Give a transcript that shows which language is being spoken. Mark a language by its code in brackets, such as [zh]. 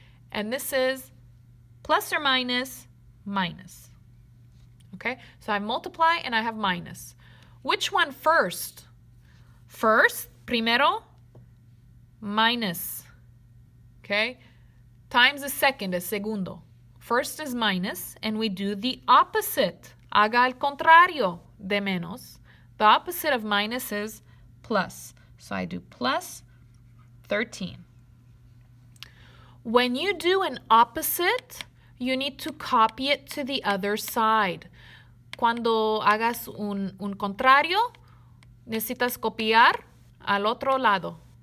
[en] And this is plus or minus, minus. Okay? So I multiply and I have minus. Which one first? First, primero, minus. Okay? Times the second is segundo. First is minus, and we do the opposite. [es] Haga el contrario de menos. [en] The opposite of minus is plus. So I do plus 13. When you do an opposite, you need to copy it to the other side. [es] Cuando hagas un contrario, necesitas copiar al otro lado.